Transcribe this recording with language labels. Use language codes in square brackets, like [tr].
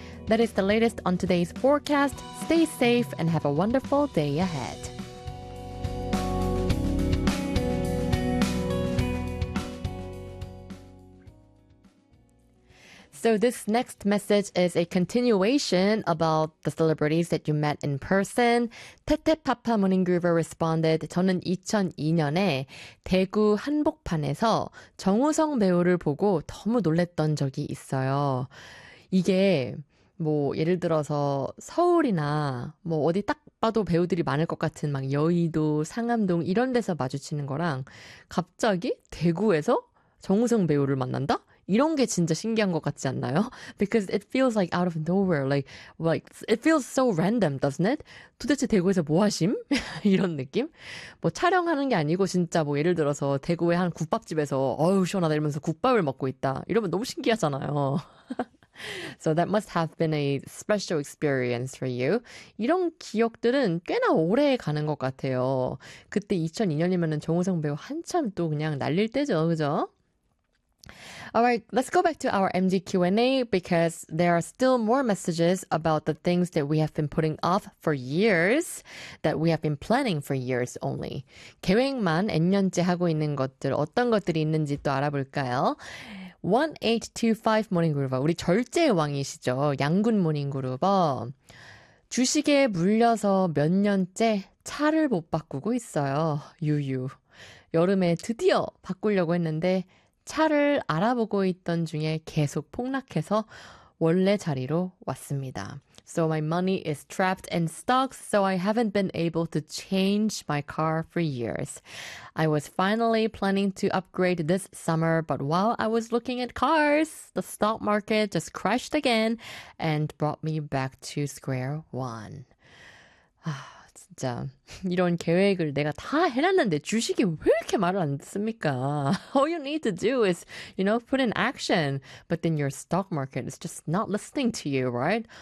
[en] That is the latest on today's forecast. Stay safe and have a wonderful day ahead. So this next message is a continuation about the celebrities that you met in person. [ko] 테테파파 모닝그룹을 responded, 저는 2002년에 대구 한복판에서 정우성 배우를 보고 너무 놀랬던 적이 있어요. 이게 뭐 예를 들어서 서울이나 뭐 어디 딱 봐도 배우들이 많을 것 같은 막 여의도, 상암동 이런 데서 마주치는 거랑 갑자기 대구에서 정우성 배우를 만난다? 이런 게 진짜 신기한 것 같지 않나요? [en] Because it feels like out of nowhere, like it feels so random, doesn't it? [ko] 도대체 대구에서 뭐 하심? 이런 느낌? 뭐 촬영하는 게 아니고 진짜 뭐 예를 들어서 대구의 한 국밥집에서 어우 시원하다 이러면서 국밥을 먹고 있다. 이러면 너무 신기하잖아요. [en] So that must have been a special experience for you. [ko] 이런 기억들은 꽤나 오래 가는 것 같아요. 그때 2002년이면 정우성 배우 한참 또 그냥 날릴 때죠, 그죠? [en] Alright, let's go back to our MG Q&A because there are still more messages about the things that we have been putting off for years, that we have been planning for years only. [ko] 계획만 N년째 하고 있는 것들, 어떤 것들이 있는지 또 알아볼까요? 1825 모닝그루버, 우리 절제의 왕이시죠. 양군 모닝그루버, 주식에 물려서 몇 년째 차를 못 바꾸고 있어요. 유유, 여름에 드디어 바꾸려고 했는데 차를 알아보고 있던 중에 계속 폭락해서 원래 자리로 왔습니다. [en] So my money is trapped in stocks, so I haven't been able to change my car for years. I was finally planning to upgrade this summer, but while I was looking at cars, the stock market just crashed again and brought me back to square one. [ko] 아, 진짜 이런 계획을 내가 다 해놨는데 주식이 왜 이렇게 말을 안 듣습니까? [en] All you need to do is, you know, put in action. But then your stock market is just not listening to you, right?